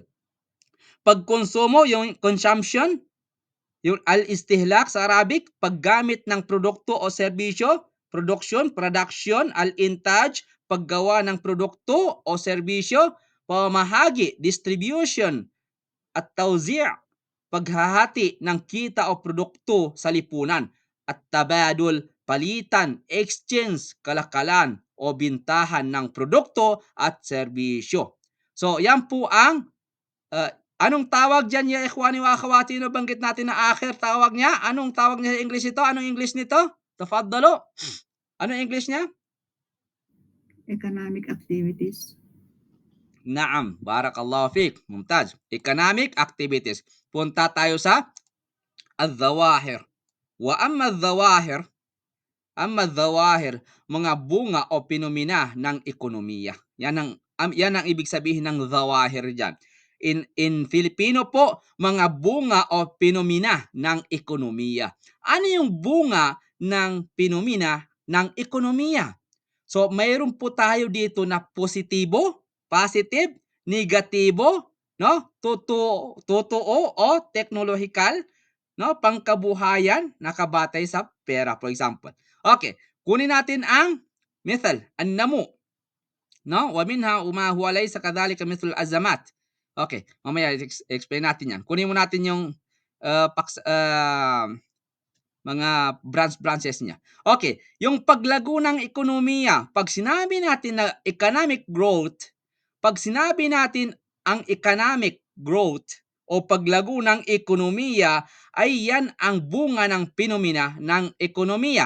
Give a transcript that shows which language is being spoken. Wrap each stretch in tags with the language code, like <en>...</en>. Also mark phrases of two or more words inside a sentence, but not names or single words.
<tl>Pagkonsumo, yung consumption, yung al-istihlak sa Arabic, paggamit ng produkto o serbisyo, production, al-intaj, paggawa ng produkto o serbisyo, pamahagi, distribution, at tawzi', paghahati ng kita o produkto sa lipunan, at tabadul, palitan, exchange, kalakalan o bintahan ng produkto at serbisyo. So, yan po ang anong tawag dyan</tl> <ar>يا إخواني وأخواتي,</ar> <tl>nabanggit natin na akhir tawag niya. Anong tawag niya sa English nito? Anong English nito? Tafaddalu. Anong English niya?</tl> <en>Economic activities.</en> <ar>نعم، بارك الله فيك. ممتاز.</ar> <en>Economic activities.</en> <tl>Punta tayo sa al-zawahir.</tl> <ar>وأما الظواهر,</ar> <tl>mga bunga o pinomena ng ekonomiya. Yan ang ibig sabihin ng zawahir diyan.</tl> <en>In Filipino</en> <tl>po, mga bunga o pinomena ng ekonomiya. Ano yung bunga ng pinomena ng ekonomiya? So, mayroon po tayo dito na positibo, positive, negatibo, no? Totoo o teknolohikal, no? Pangkabuhayan, nakabatay sa pera,</tl> <en>for example.</en> <tl>Okay, kunin natin ang</tl> <ar>مثال، النمو,</ar> <tl>no?</tl> <ar>ومنها ما هو ليس كذلك مثل أزمات.</ar> <tl>Okay, mamaya explain natin yan. Kunin mo natin yung mga branches niya. Okay, yung paglago ng ekonomiya, pag sinabi natin na</tl> <en>economic growth,</en> <tl>pag sinabi natin ang</tl> <en>economic growth</en> <tl>o paglago ng ekonomiya, ay yan ang bunga ng pinomena ng ekonomiya.</tl>